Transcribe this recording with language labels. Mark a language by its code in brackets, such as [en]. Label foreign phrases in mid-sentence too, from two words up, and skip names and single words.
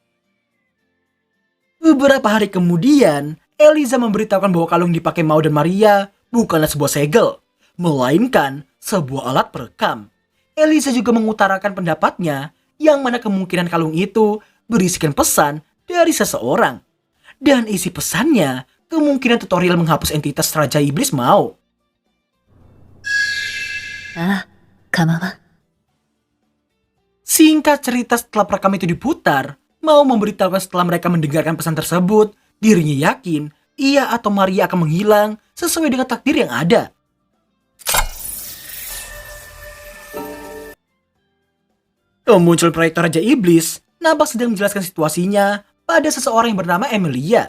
[id] Beberapa hari kemudian, Eliza memberitahukan bahwa kalung yang dipakai Mao dan Maria bukanlah sebuah segel, melainkan sebuah alat perekam. Eliza juga mengutarakan pendapatnya yang mana kemungkinan kalung itu berisikan pesan dari seseorang. Dan isi pesannya kemungkinan tutorial menghapus entitas Raja Iblis Mao. [ja] ああ、構わん。 [id] Singkat cerita setelah perekam itu diputar, Mao memberitahukan setelah mereka mendengarkan pesan tersebut, dirinya yakin ia atau Maria akan menghilang sesuai dengan takdir yang ada. Muncul proyektor Raja Iblis nampak sedang menjelaskan situasinya pada seseorang yang bernama Emilia.